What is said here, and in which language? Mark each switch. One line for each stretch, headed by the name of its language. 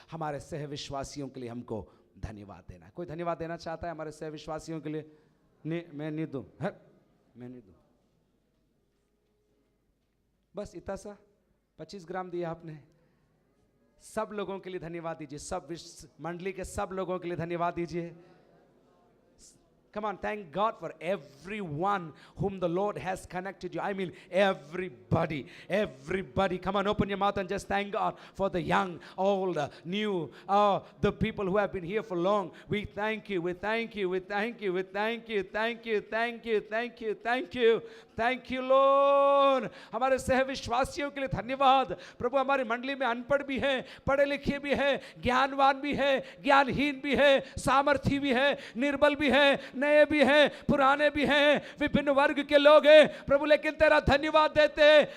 Hindi: हमारे सहविश्वासियों के लिए हमको धन्यवाद देना। कोई धन्यवाद देना चाहता है हमारे सहविश्वासियों के लिए? नहीं, मैं नहीं दूं, मैं नहीं दूं। बस इतना सा 25 ग्राम दिया आपने। सब लोगों के लिए धन्यवाद दीजिए, सब मंडली के सब लोगों के लिए धन्यवाद दीजिए।
English: Come on, thank God for everyone whom the Lord has connected you. I mean, everybody, everybody. Come on, open your mouth and just thank God for the young, old, new, the people who have been here for long. We thank you, we thank you, we thank you, we thank you, thank you, thank you, thank you, thank you, thank you, Lord.
Hindi: हमारे सहविश्वासियों के लिए धन्यवाद। प्रभु हमारी मंडली में अनपढ़ भी है, पढ़े लिखे भी है, ज्ञानवान भी है, ज्ञानहीन भी है, सामर्थी भी है, निर्बल भी है, नए भी हैं, पुराने भी हैं, विभिन्न वर्ग के लोग हैं प्रभु, लेकिन तेरा धन्यवाद देते हैं।